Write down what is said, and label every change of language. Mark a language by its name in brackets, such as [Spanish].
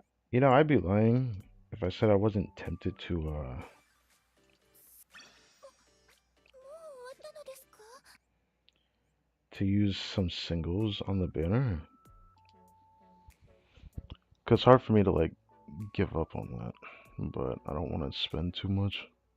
[English] You know, I'd be lying if I said I wasn't tempted [Japanese] もう終わったのですか？ [English] to use some singles on the banner. Cause it's hard for me to like give up on that, but I don't want to spend too much.